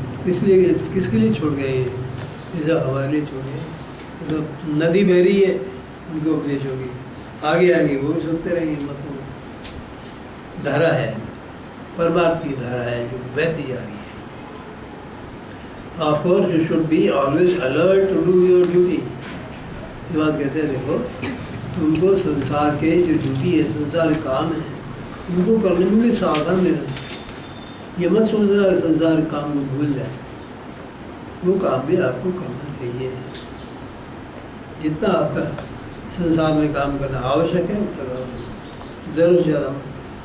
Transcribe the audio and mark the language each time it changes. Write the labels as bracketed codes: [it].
[hi] इसलिए किसके लिए छोड़ गए? ये सब हमारे लिए छोड़ गए। तो नदी बह रही है, उनको उपदेश होगी, आगे आगे वो भी सुनते रहेंगे। मतलब धारा है, परमात्मा की धारा है जो बहती जा रही है। [en] Of course, you should be always alert to do your duty. [hi] ये बात कहते हैं, देखो तुमको संसार के जो ड्यूटी है, संसार के काम है, उनको करने में भी सावधान रहना चाहिए। ये मत सोचना कि संसार के काम को भूल जाए, वो काम भी आपको करना चाहिए। जितना आपका संसार में काम करना आवश्यक है उतना काम करो, ज़रूर से ज़्यादा मत करो।